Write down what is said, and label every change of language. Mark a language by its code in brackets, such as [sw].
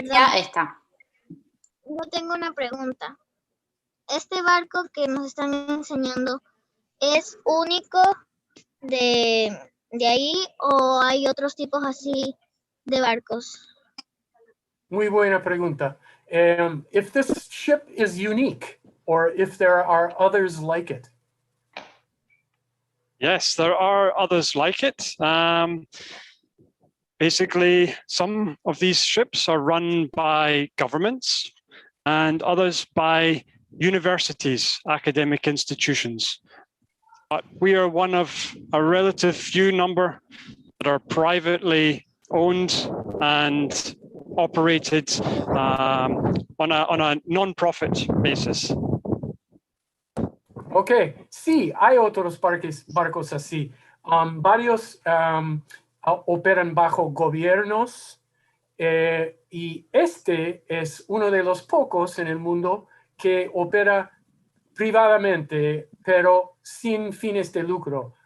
[es] Ya está. Yo tengo una pregunta. ¿Este barco que nos están enseñando es único de ahí o hay otros tipos así de barcos? Muy buena pregunta. [en] If this ship is unique, or if there are others like it. Yes, there are others like it. Basically, some of these ships are run by governments and others by universities, academic institutions. But we are one of a relative few number that are privately owned and operated on a non-profit basis. [es] Okay, sí, hay otros barcos así. Varios operan bajo gobiernos y este es uno de los pocos en el mundo que opera privadamente, pero sin fines de lucro.